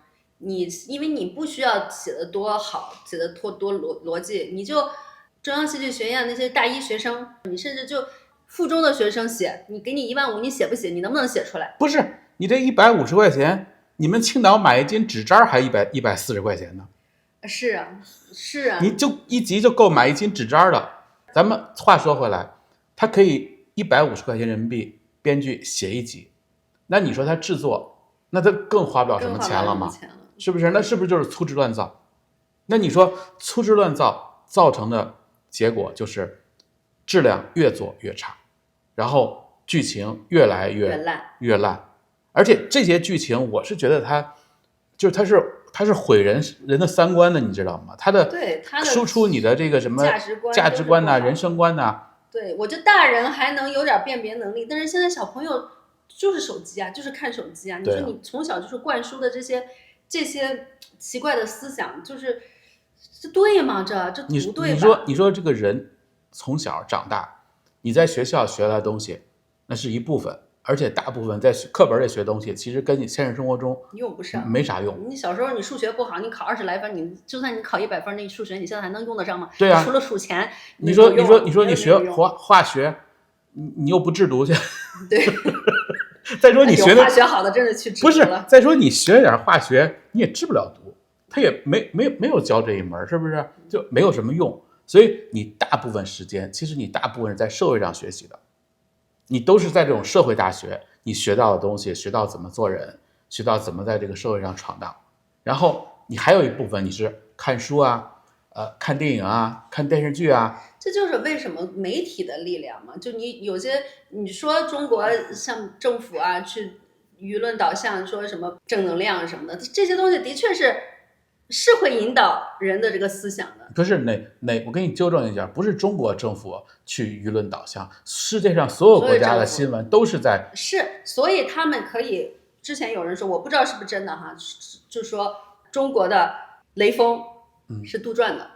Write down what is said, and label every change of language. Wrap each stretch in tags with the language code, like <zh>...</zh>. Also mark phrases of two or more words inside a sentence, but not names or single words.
<zh>因為你不需要寫得多好，寫得多邏輯，你就中央戲劇學院那些大一學生，你甚至就附中的學生寫，你給你15000，你寫不寫？你能不能寫出來？不是，你這150塊錢，你們青島買一斤紙張還140塊錢呢。是啊，是啊，你就一集就夠買一斤紙張了。咱們話說回來，他可以150塊錢人民幣編劇寫一集，那你說他製作，那他更花不了什麼錢了嗎？是不是？那是不是就是粗製亂造？那你說粗製亂造造成的結果就是質量越做越差，然後劇情越來越爛，而且這些劇情我是覺得它是毀人的三觀的，你知道嗎？它的輸出你的這個什麼價值觀吶、人生觀吶。對，我覺得大人還能有點辨別能力，但是現在小朋友就是手機啊，就是看手機啊。你說你從小就是灌輸的這些奇怪的思想，就是這對嗎？這不對吧？你說這個人從小長大，你在學校學來的東西，那是一部分，而且大部分在課本裡學的東西，其實跟你現實生活中用不上，沒啥用。你小時候你數學不好，你考20來分，就算你考100分，那數學你現在還能用得上嗎？對啊，除了數錢，你說你學化學，你又不制毒去。對。再說你學的化學好的真的去制毒了。不是，再說你學點化學，你也治不了毒，他也沒有教這一門，是不是？就沒有什麼用。所以你大部分時間，其實你大部分是在社會上學習的，你都是在這種社會大學，你學到的東西，學到怎麼做人，學到怎麼在這個社會上闖蕩。然後你還有一部分你是看書啊，看電影啊，看電視劇啊。這就是為什麼媒體的力量嘛，就你有些你說中國像政府啊，去輿論導向，說什麼正能量什麼的，這些東西的確是會引導人的這個思想的。不是我給你糾正一下，不是中國政府去輿論導向，世界上所有國家的新聞都是在所以他們可以，之前有人說，我不知道是不是真的哈，就說中國的雷鋒是杜撰的。</zh>